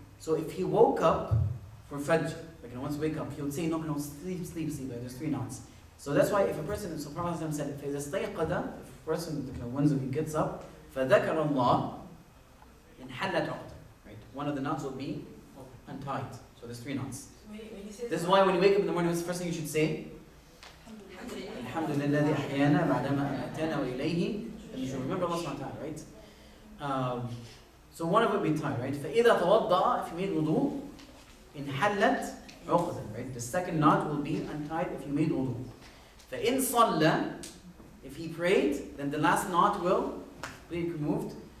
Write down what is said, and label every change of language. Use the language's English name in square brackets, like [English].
[English] So if he woke up for Fajr, like, once you wake up, he would say, no, sleep, like, there's 3 knots. So that's why if a person, so Prophet said, if a person, once he gets up, [Arabic] فَذَكَرَ اللَّهِ انْحَلَّتْ عُقْدَةٌ, [English] right? One of the knots will be untied. So there's 3 knots. When he says This is why when you wake up in the morning, what's the first thing you should say? [Arabic] الحمد لله الذي أحيانا بعدما أماتنا وإليه النشور. [English] Remember Allah subhanahu wa ta'ala, right? So one of it will be tied, right? [Arabic] فإذا توضأ, [English] if you made wudu, [Arabic] انحلت عقدة, [English] right? The second knot will be untied if you made wudu. [Arabic] فإن صلى, [English] if he prayed, then the last knot will be removed.